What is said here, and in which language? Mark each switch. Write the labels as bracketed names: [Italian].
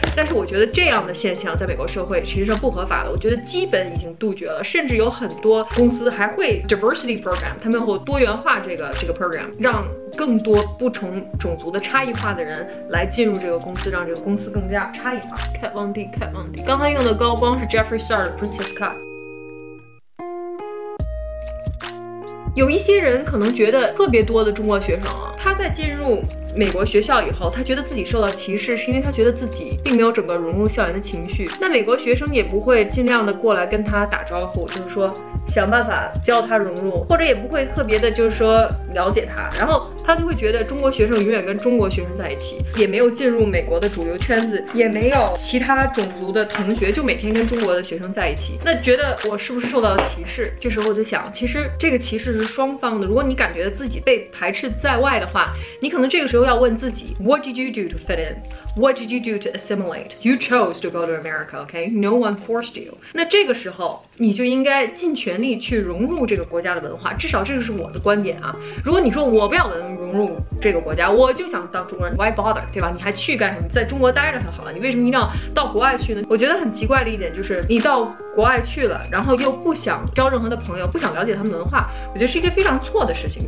[Chinese] 但是我觉得这样的现象在美国社会其实是不合法的，我觉得基本已经杜绝了，甚至有很多公司还会 diversity program， 他们会多元化这个 program， 让更多不同种族的差异化的人来进入这个公司，让这个公司更加差异化。 Kat Von D， 刚才用的高光是 Jeffree Star 的 Princess Cut。有一些人可能觉得特别多的中国学生啊，他在进入美国学校以后，他觉得自己受到歧视，是因为他觉得自己并没有整个融入校园的情绪。那美国学生也不会尽量的过来跟他打招呼，就是说想办法教他融入，或者也不会特别的就是说了解他，然后他就会觉得中国学生永远跟中国学生在一起，也没有进入美国的主流圈子，也没有其他种族的同学，就每天跟中国的学生在一起。那觉得我是不是受到了歧视？这时候我就想，其实这个歧视是双方的。如果你感觉自己被排斥在外的话，你可能这个时候要问自己 [English] What did you do to fit in? What did you do to assimilate? You chose to go to America, okay? No one forced you. [Chinese] 那这个时候你就应该尽全力去融入这个国家的文化，至少这个是我的观点啊。如果你说我不要融入这个国家，我就想当中国人 ， [English] Why bother？ [Chinese] 对吧？你还去干什么？在中国待着很好了，你为什么一定要到国外去呢？我觉得很奇怪的一点就是你到国外去了，然后又不想交任何的朋友，不想了解他们文化，我觉得是一个非常错的事情。